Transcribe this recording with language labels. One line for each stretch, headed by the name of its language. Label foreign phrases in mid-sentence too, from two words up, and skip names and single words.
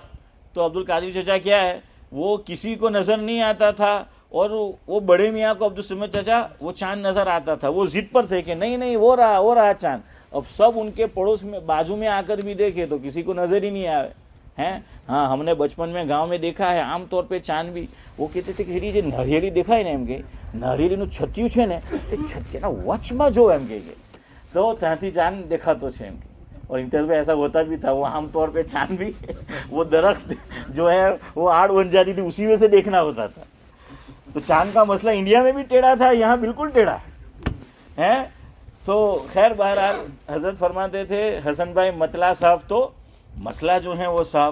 Urdu: تو عبد القادر چچا کیا ہے, وہ کسی کو نظر نہیں آتا تھا, اور وہ بڑے میاں کو عبد الصمد چچا وہ چاند نظر آتا تھا. وہ ضد پر تھے کہ نہیں وہ رہا چاند. اب سب ان کے پڑوس میں بازو میں آ کر بھی دیکھے تو کسی کو نظر ہی نہیں آئے ہیں. ہاں ہم نے بچپن میں گاؤں میں دیکھا ہے عام طور پہ چاند بھی, وہ کہتے تھے کہ
Gujarati: જે નારિયેળી દેખાય ને એમ કે નારિયેળીનું છત્યું છે ને તે છત્યાના વચમાં જો એમ કે તો ત્યાંથી ચાંદ દેખાતો છે એમ કે.
Urdu: اور امتیاز میں ایسا ہوتا بھی تھا, وہ عام طور پہ چاند بھی وہ درخت جو ہے وہ آڑ بن جاتی تھی, اسی میں سے دیکھنا ہوتا تھا. تو چاند کا مسئلہ انڈیا میں بھی ٹیڑھا تھا, یہاں بالکل ٹیڑھا ہے. تو خیر بہرحال حضرت فرماتے تھے حسن بھائی مطلع صاف, تو مسئلہ جو ہے وہ صاف.